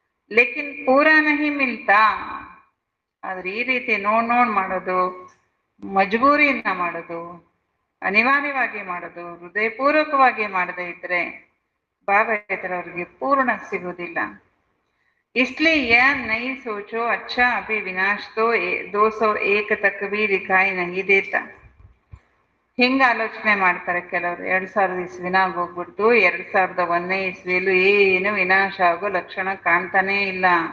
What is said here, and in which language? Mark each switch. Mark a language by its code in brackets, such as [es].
[hi] ಲೇಕಿನ್ ಪೂರಾ ನಹಿ ಮಿಲ್ತಾ. [kn] ಆದ್ರೆ ಈ ರೀತಿ ನೋಡ್ ಮಾಡೋದು, ಮಜಬೂರಿಯಿಂದ ಮಾಡೋದು, ಅನಿವಾರ್ಯವಾಗಿ ಮಾಡೋದು, ಹೃದಯಪೂರ್ವಕವಾಗಿ ಮಾಡದೇ ಇದ್ರೆ ಬಾಬಾ ಇತರ ಅವ್ರಿಗೆ ಪೂರ್ಣ ಸಿಗುವುದಿಲ್ಲ. [hi] इसलिए यह नई सोचो, अच्छा अभी विनाश तो 201 तक भी दिखाई नहीं देता. [kn] ಹಿಂಗ ಆಲೋಚನೆ ಮಾಡ್ತಾರೆ ಕೆಲವರು. 2000 ಇಸ್ವಿನಾಗ ಹೋಗ್ಬಿಟ್ಟು 2001ನೇ ಇಸ್ವಿಯಲ್ಲೂ ಏನು ವಿನಾಶ ಆಗೋ ಲಕ್ಷಣ ಕಾಣ್ತಾನೇ ಇಲ್ಲ.